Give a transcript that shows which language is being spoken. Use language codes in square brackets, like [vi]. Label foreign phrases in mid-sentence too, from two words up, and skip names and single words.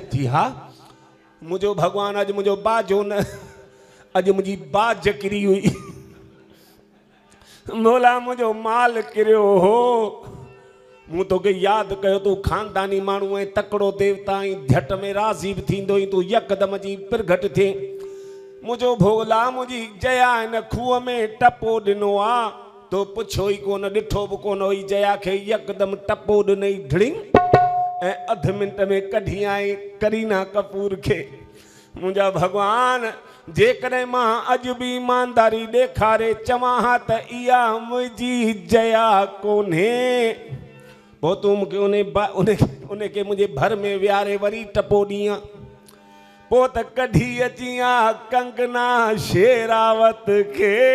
[sd] जी हा मुंहिंजो भॻवानु अॼु मुंहिंजो बाजो न अॼु मुंहिंजी बाज किरी हुई भोला मुंहिंजो माल किरियो हो मूं तोखे यादि कयो तूं ख़ानदानी माण्हू ऐं तकिड़ो देवता ऐं झट में राज़ी बि थींदो ई तूं यकदम जी प्रगट थिए। मुंहिंजो भोला मुंहिंजी जया हिन खूह में टपो ॾिनो आहे तो पुछो ई कोन ॾिठो बि कोन हुई जया खे यकदम टपो ॾिनई ढिड़िंग ऐं अध मिंट में कढी आई करीना कपूर खे। मुंहिंजा भॻवान जेकॾहिं मां अॼु बि ईमानदारी ॾेखारे चवां हा त इहा मुंहिंजी जया कोन्हे पोइ तूं मूंखे उनखे मुंहिंजे भर में विहारे वरी टपो ॾींहं पोइ त कढी अची आ कंगना शेरावत खे